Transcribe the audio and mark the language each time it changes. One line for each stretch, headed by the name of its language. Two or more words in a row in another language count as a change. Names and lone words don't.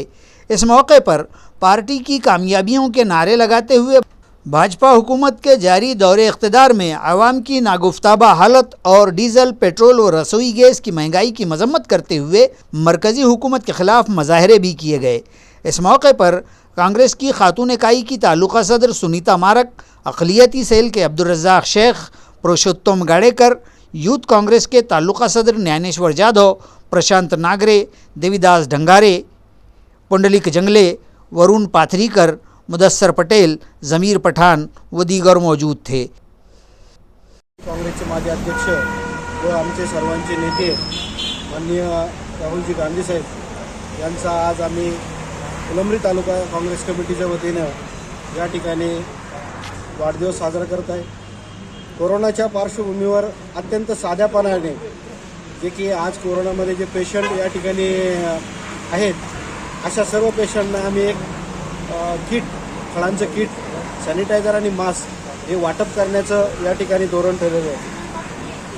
Urdu: اس موقع پر پارٹی کی کامیابیوں کے نعرے لگاتے ہوئے بھاجپا حکومت کے جاری دور اقتدار میں عوام کی ناگفتابہ حالت اور ڈیزل، پیٹرول و رسوئی گیس کی مہنگائی کی مذمت کرتے ہوئے مرکزی حکومت کے خلاف مظاہرے بھی کیے گئے۔ اس موقع پر کانگریس کی خاتون اکائی کی تعلقہ صدر سنیتا مارک، اقلیتی سیل کے عبدالرزاق شیخ، پروشوتم گاڑیکر، یوتھ کانگریس کے تعلقہ صدر نیانیشور جادو، پرشانت ناگرے، دیوی داس ڈھنگارے، پنڈلک جنگلے، ورون پاتھریکر، مدثر پٹیل، ضمیر پٹھان و دیگر موجود تھے۔
Marathi: काँग्रेसचे माजी अध्यक्ष व आमचे सर्वांचे नेते माननीय राहुलजी गांधी साहेब यांचा आज आम्ही फुलंब्री तालुका काँग्रेस कमिटीच्या वतीनं या ठिकाणी वाढदिवस साजरा करत आहे। कोरोनाच्या पार्श्वभूमीवर अत्यंत साध्यापणाने जे की आज कोरोनामध्ये जे पेशंट या ठिकाणी आहेत अशा सर्व पेशंटना आम्ही एक किट, फळांचं किट, सॅनिटायझर आणि मास्क हे वाटप करण्याचं या ठिकाणी धोरण ठरलेलं आहे।